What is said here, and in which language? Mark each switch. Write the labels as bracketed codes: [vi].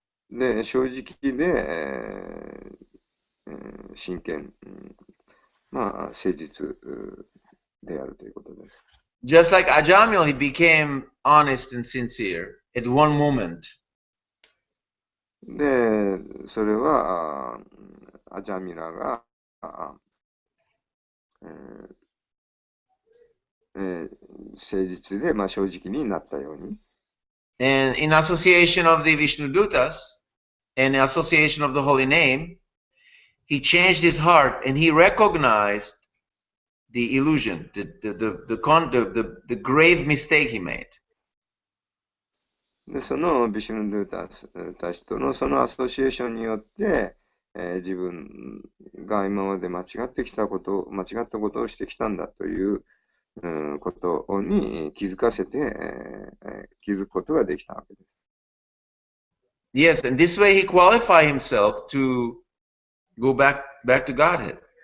[ja] で、正直で、真剣、誠実であるということです。 [en] Just like Ajamil, he became honest and sincere at one moment. [ja] で、それは、アジャミラが、誠実で、正直になったように。 [en] And in association of the Vishnu Dutas and association of the holy name, he changed his heart and he recognized the illusion, the grave mistake he made. [ja] で、そのビシュヌドゥータスたちとのそのアソシエーションによって、自分が今まで間違ったことをしてきたんだという、ことに気づかせて、気づくことができたわけです。 [en] Yes, and this way he qualified himself to go back to Godhead.